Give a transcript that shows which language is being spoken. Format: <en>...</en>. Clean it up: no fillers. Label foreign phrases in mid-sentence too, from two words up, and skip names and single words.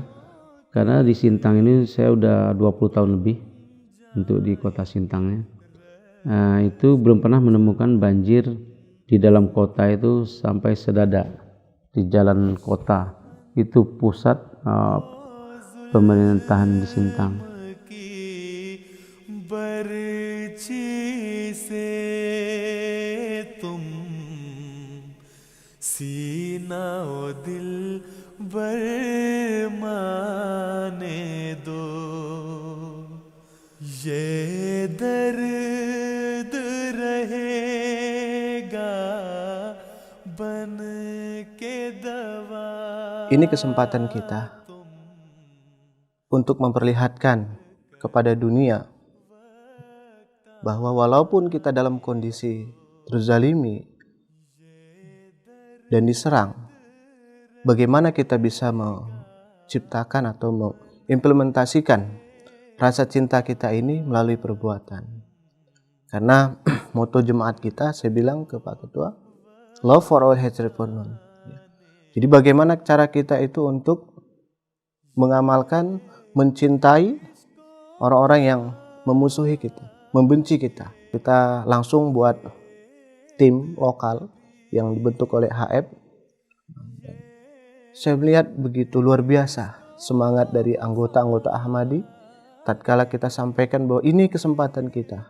<id>Karena di Sintang ini saya udah 20 tahun lebih untuk di kota Sintangnya. Nah, itu belum pernah menemukan banjir di dalam kota itu sampai sedada. Di jalan kota itu pusat pemerintahan di Sintang.</id> <hi>बरछी से तुम सीना ओ दिल बरमाने दो ये दर्द रहेगा बन के दवा.</hi> <id>Ini kesempatan kita untuk memperlihatkan kepada dunia bahwa walaupun kita dalam kondisi terzalimi dan diserang, bagaimana kita bisa menciptakan atau mengimplementasikan rasa cinta kita ini melalui perbuatan. Karena moto jemaat kita, saya bilang ke Pak Ketua,</id> <en>love for all, hatred for none.</en> <id>Jadi bagaimana cara kita itu untuk mengamalkan, mencintai orang-orang yang memusuhi kita, membenci kita. Kita langsung buat tim lokal yang dibentuk oleh HF. Saya melihat begitu luar biasa semangat dari anggota-anggota Ahmadi tatkala kita sampaikan bahwa ini kesempatan kita.</id>